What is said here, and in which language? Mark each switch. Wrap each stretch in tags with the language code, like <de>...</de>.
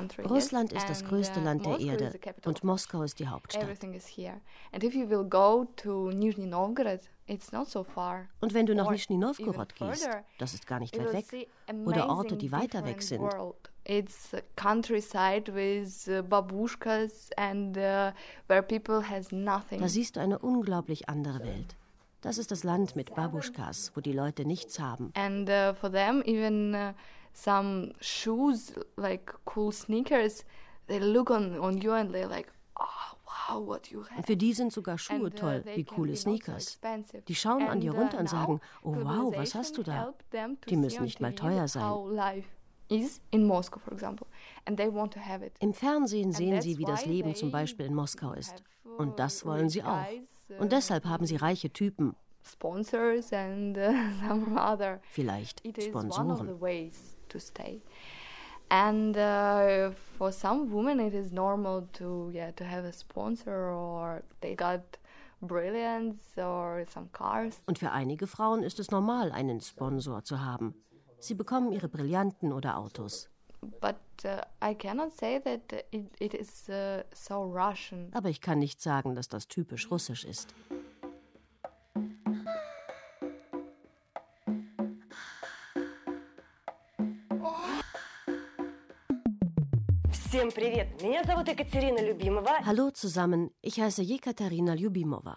<de>Russland ist das größte Land der Erde und Moskau ist die Hauptstadt. Und wenn du nach Nizhny Novgorod gehst,</de> <en>it's not so far.</en> <de>Und wenn du nach Nizhny Novgorod gehst, das ist gar nicht weit weg, oder Orte, die weiter weg sind.</de> <en>It's countryside with babushkas and where people has nothing.</en> <de>Da siehst du eine unglaublich andere Welt. Das ist das Land mit Babushkas, wo die Leute nichts haben.</de> <en>And for them even some shoes like cool sneakers, they look on you and they're like, oh, wow.</en> <de>Für die sind sogar Schuhe toll, wie coole Sneakers. Die schauen an dir runter und sagen, oh wow, was hast du da? Die müssen nicht mal teuer sein. Im Fernsehen sehen sie, wie das Leben zum Beispiel in Moskau ist. Und das wollen sie auch. Und deshalb haben sie reiche Typen.</de> <en>Sponsors and some other.</en> <de>Vielleicht Sponsoren.</de> <en>It is one of the ways to stay. And for some women it is normal to to have a sponsor or they got brilliance or some cars.</en> <de>Und für einige Frauen ist es normal, einen Sponsor zu haben. Sie bekommen ihre Brillanten oder Autos. But I cannot say that it is so Russian. Aber ich kann nicht sagen, dass das typisch russisch ist. Hallo zusammen, ich heiße Jekaterina Ljubimova.</de>